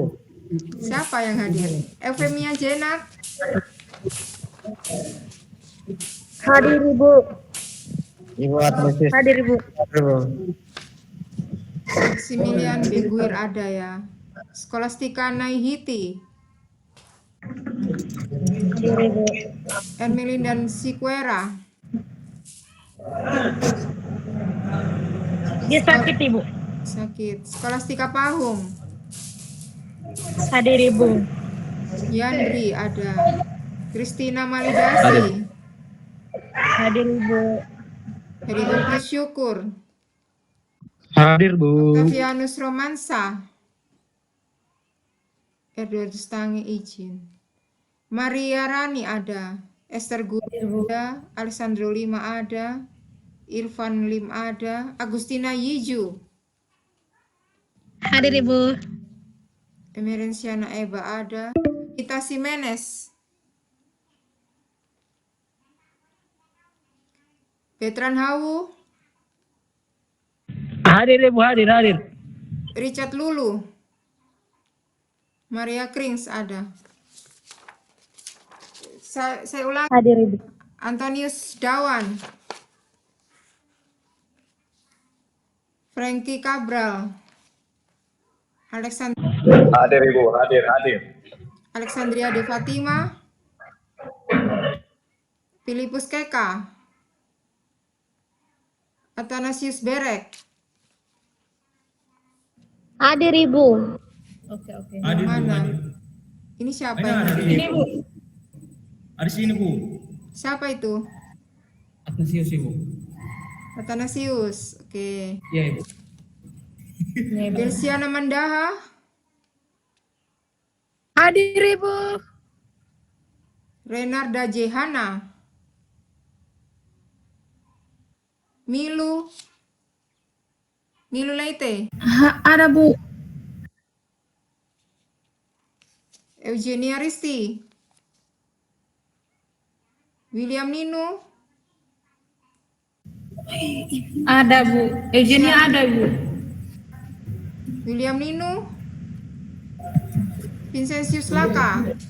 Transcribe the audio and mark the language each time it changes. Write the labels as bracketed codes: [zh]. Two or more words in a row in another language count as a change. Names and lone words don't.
[id] Siapa yang hadir? Eufemia Jenat. Hadir, Ibu. Ibu Atletis. Hadir, Ibu. Maximilian Beguir ada ya. Skolastika Naihiti. Hadir, Ibu. Ermelin dan Siquera. Dia sakit, Ibu. Sakit. Skolastika Pahung. Hadir, Ibu. Yandri ada. Kristina Malidasi. Hadir, Ibu. Heribertus Syukur. Hadir Bu. Octavianus Romansa. Edwardus Tangi izin. Maria Rani ada. Esther Guri ada. Alessandro Lima ada. Irfan Lim ada. Agustina Yiju. Hadir, Ibu. Emerenciana Eba ada. Ita Simenes. Betran Hawu. Hadir Ibu, hadir. Richard Lulu. Maria Krings ada. Saya ulang. Hadir Ibu. Antonius Dawan. Frankie Cabral. Hadir Ibu, hadir. Alexandria De Fatima. Filipus Keka. Athanasius Berek. Hadir Ibu. Oke. Mana? Ini siapa yang hadir? Ini Bu. Ada sini Bu. Siapa itu? Athanasius Ibu. Athanasius. Oke. Iya Ibu. Delsiana Mandaha. Hadir Ibu. Renarda Jehana. Milu Leite. Ada Bu. Eugenia Risti. William Ninu. Ada Bu. Eugenia ada Bu. William Ninu. Vincentius Laka.